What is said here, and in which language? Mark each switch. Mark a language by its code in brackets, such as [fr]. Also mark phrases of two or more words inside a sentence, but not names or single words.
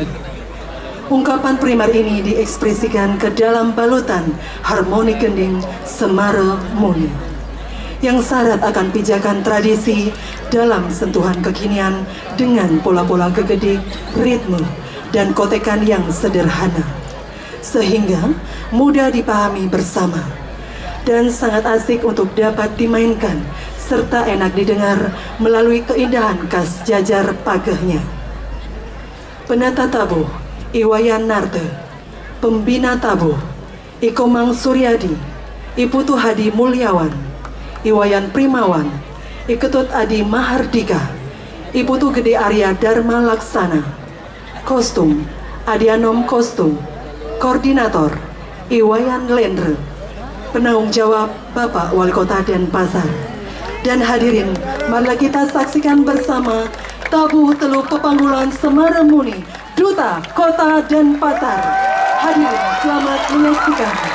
[id] Ungkapan primer ini diekspresikan ke dalam balutan harmoni gending Semara Muni, yang syarat akan pijakan tradisi dalam sentuhan kekinian dengan pola-pola gegedik, ritme, dan kotekan yang sederhana, sehingga mudah dipahami bersama dan sangat asik untuk dapat dimainkan serta enak didengar melalui keindahan khas jajar pagehnya. Penata tabuh Iwayan Narto, pembina tabuh Ikomang Suryadi, Iputu Hadi Mulyawan, Iwayan Primawan, Iketut Adi Mahardika, Iputu Gede Arya Dharma Laksana. Kostum Adianom Kostum. Koordinator Iwayan Lendre. Penanggung jawab Bapak Wali Kota Denpasar. Dan hadirin, marilah kita saksikan bersama Tabuh Telu Pepanggulan Semara Muni, Duta Kota Denpasar. Hadirin, selamat menyaksikan.